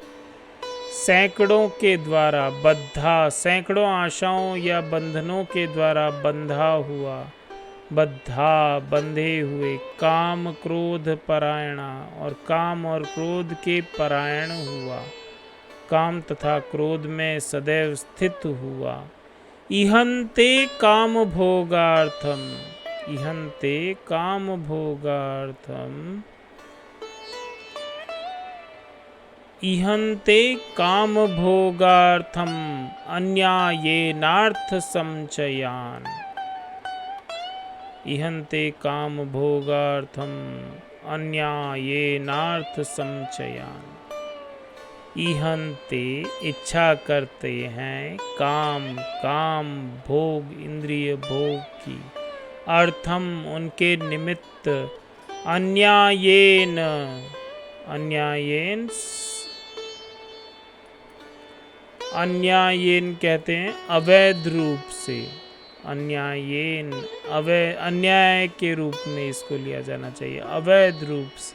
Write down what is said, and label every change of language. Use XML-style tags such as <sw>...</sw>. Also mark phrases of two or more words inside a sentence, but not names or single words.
<hi>सैकड़ों के द्वारा बद्धा, सैकड़ों आशाओं या बंधनों के द्वारा बंधा हुआ, बद्धा बंधे हुए,</hi> <sa>काम क्रोध परायणा,</sa> <hi>और काम और क्रोध के परायण हुआ, काम तथा क्रोध में सदैव स्थित हुआ।</hi> <sa>इहन्ते काम भोगार्थम, इहन्ते काम भोगार्थम, इहन्ते काम भोगार्थम अन्यायेनार्थ संचयान। इहन्ते काम भोगार्थम अन्यायेनार्थ संचयान।</sa> <hi>इहन्ते इच्छा करते हैं, काम, काम भोग इंद्रिय भोग की, अर्थम उनके निमित्त,</hi> <sa>अन्यायेन, अन्यायेन, अन्यायेन</sa> <hi>कहते हैं अवैध रूप से, अन्यायेन, अन्याय के रूप में इसको लिया जाना चाहिए, अवैध रूप से।</hi>